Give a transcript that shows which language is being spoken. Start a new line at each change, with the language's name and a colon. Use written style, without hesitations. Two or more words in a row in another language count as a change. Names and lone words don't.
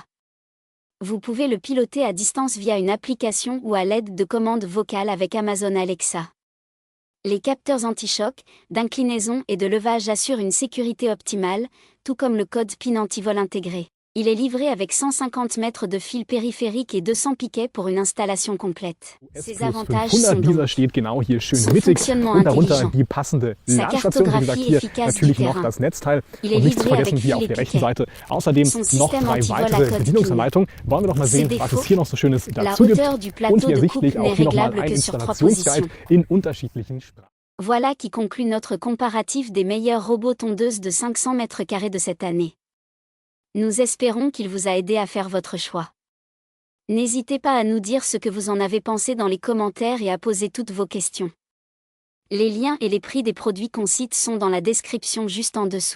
French: Vous pouvez le piloter à distance via une application ou à l'aide de commandes vocales avec Amazon Alexa. Les capteurs anti-choc, d'inclinaison et de levage assurent une sécurité optimale, tout comme le code PIN anti-vol intégré. Il est livré avec 150 mètres de fil périphérique et 200 piquets pour une installation complète. Ses avantages sont donc
German: dieser steht genau hier schön
French: son
German: mittig
French: fonctionnement
German: und darunter
French: intelligent,
German: die passende
French: sa
German: Ladestation. Wie gesagt,
French: cartographie
German: hier
French: efficace du
German: natürlich noch
French: terrain.
German: das Netzteil
French: Il est
German: und nicht zu
French: livré
German: vergessen
French: avec
German: hier auf
French: fil
German: der
French: et
German: rechten
French: piquet.
German: Seite außerdem
French: Son
German: noch
French: système
German: 3
French: anti-vol à
German: weitere
French: code
German: Bedienungsanleitungen. Wollen wir doch mal
French: Ses
German: sehen, was
French: défauts,
German: es hier noch so Schönes
French: La
German: dazu gibt.
French: hauteur du
German: Und
French: plateau
German: hier
French: de coupe
German: sichtlich
French: n'est
German: auch hier nochmal
French: réglable
German: ein
French: que sur 3
German: Installationsguide
French: positions.
German: in unterschiedlichen Sprachen.
French: Voilà qui conclut notre comparatif des meilleurs robots tondeuses de 500 mètres carrés de cette année. Nous espérons qu'il vous a aidé à faire votre choix. N'hésitez pas à nous dire ce que vous en avez pensé dans les commentaires et à poser toutes vos questions. Les liens et les prix des produits qu'on cite sont dans la description juste en dessous.